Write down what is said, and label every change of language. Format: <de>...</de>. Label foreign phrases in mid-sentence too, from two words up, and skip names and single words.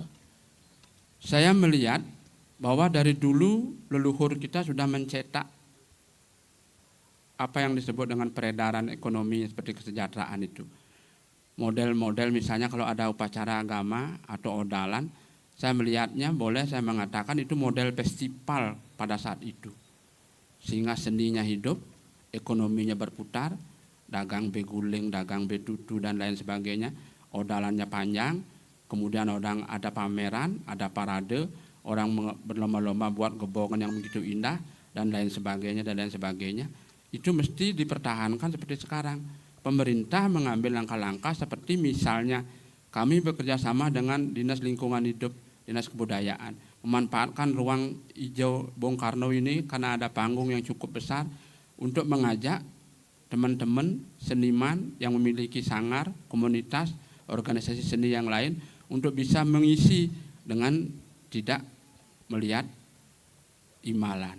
<id>Saya melihat bahwa dari dulu leluhur kita sudah mencetak apa yang disebut dengan peredaran ekonomi seperti kesejahteraan itu. Model-model misalnya kalau ada upacara agama atau odalan, saya melihatnya boleh saya mengatakan itu model festival pada saat itu. Sehingga seninya hidup, ekonominya berputar, dagang beguling, dagang betutu dan lain sebagainya, odalannya panjang, kemudian orang ada pameran, ada parade, orang berlomba-lomba buat gebokan yang begitu indah dan lain sebagainya. Itu mesti dipertahankan seperti sekarang. Pemerintah mengambil langkah-langkah seperti misalnya kami bekerja sama dengan Dinas Lingkungan Hidup, Dinas Kebudayaan, memanfaatkan ruang hijau Bung Karno ini karena ada panggung yang cukup besar untuk mengajak teman-teman seniman yang memiliki sanggar, komunitas, organisasi seni yang lain untuk bisa mengisi dengan tidak melihat imbalan.</id>